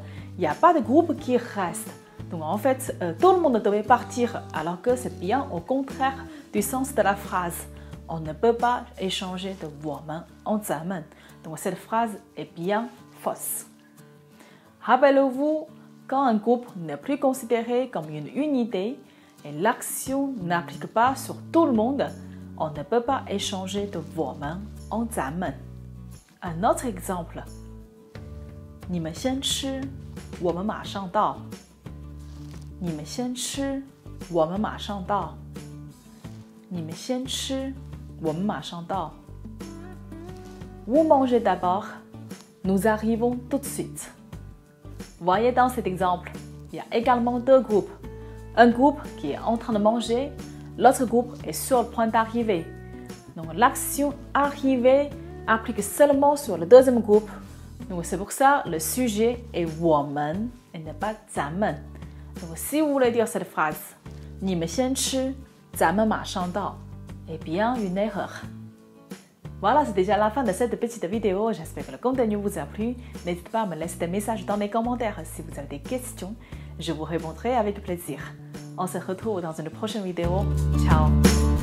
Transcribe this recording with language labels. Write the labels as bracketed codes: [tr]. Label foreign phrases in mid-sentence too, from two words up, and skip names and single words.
[fr] Il n'y a pas de groupe qui reste. Donc en fait, tout le monde devait partir, alors que c'est bien au contraire du sens de la phrase. on ne peut pas échanger de 我们 en 咱们. Donc cette phrase est bien fausse. Rappelez-vous, quand un groupe n'est plus considéré comme une unité et l'action n'applique pas sur tout le monde, on ne peut pas échanger de 我们 en 咱们. Un autre exemple. [zh] 你们先吃，我们马上到。你们先吃，我们马上到。你们先吃，我们马上到。 [fr] Vous mangez d'abord, nous arrivons tout de suite. Voyez dans cet exemple, il y a également deux groupes. Un groupe qui est en train de manger, l'autre groupe est sur le point d'arriver. Donc l'action arriver applique seulement sur le deuxième groupe. Donc c'est pour ça le sujet est 我们 et n'est pas 咱们. Donc si vous voulez dire cette phrase, [zh] 你们先吃，咱们马上到, [fr] eh bien une erreur. Voilà, c'est déjà la fin de cette petite vidéo. J'espère que le contenu vous a plu. N'hésitez pas à me laisser des messages dans les commentaires si vous avez des questions. Je vous répondrai avec plaisir. On se retrouve dans une prochaine vidéo. Ciao!